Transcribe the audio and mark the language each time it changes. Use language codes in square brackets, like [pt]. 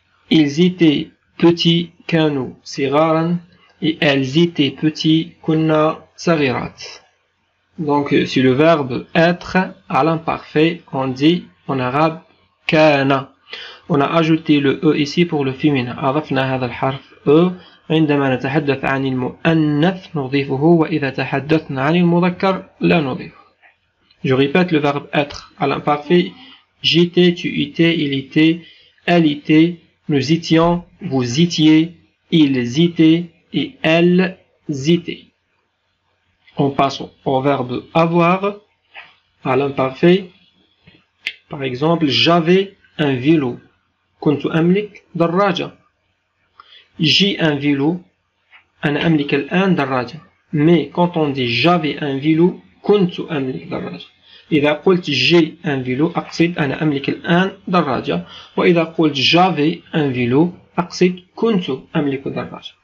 [fr] Ils étaient petits. [ar] كانوا صغارا. [fr] Et elles étaient petits. [ar] كنا صغيرات. [fr] Donc sur le verbe être à l'imparfait, on dit en arabe [ar] كان. [fr] On a ajouté le E ici pour le féminin. [ar] أضفنا هذا الحرف E عندما نتحدث عن المؤنث نضيفه وإذا تحدثنا عن المذكر لا نضيفه. [fr] Je répète le verbe être à l'imparfait. J'étais, tu étais, il était, elle était, nous étions, vous étiez, ils étaient et elles étaient. On passe au verbe avoir à l'imparfait. Par exemple, j'avais un vélo. [ar] كنت أملك دراجة. [fr] J'ai un vélo. [ar] أنا أملك الآن دراجة. [fr] Mais quand on dit j'avais un vélo, [ar] كنت أملك دراجة. إذا قلت [fr] j'ai un vélo [ar] أقصد أنا أملك الآن دراجة. وإذا قلت [fr] j'avais un vélo [ar] أقصد كنت أملك دراجة.